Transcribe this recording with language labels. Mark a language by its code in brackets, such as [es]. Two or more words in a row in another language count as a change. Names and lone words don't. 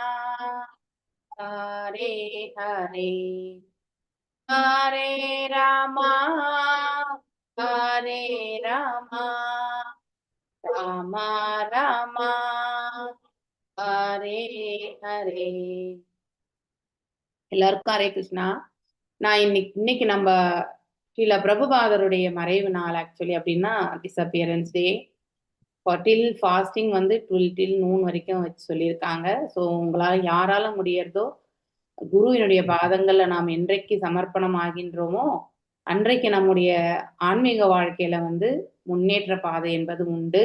[sa] हरे हरे हरे राम हरे राम राम राम हरे हरे [ta] எல்லாருக்கும் ஹரே கிருஷ்ணா. நான் இன்னைக்கு நம்ம ஸ்ரீல பிரபுபாதருடைய மறைவு நாள் ஆக்சுவலி அப்படின்னா [en] disappearance day. till fasting [ta] வந்து [en] till noon [ta] வரைக்கும் வச்சு சொல்லியிருக்காங்க. ஸோ உங்களால் யாரால முடியறதோ குருவினுடைய பாதங்கள்ல நாம் என்றைக்கு சமர்ப்பணம் ஆகின்றோமோ அன்றைக்கு நம்முடைய ஆன்மீக வாழ்க்கையில வந்து முன்னேற்ற பாதை என்பது உண்டு.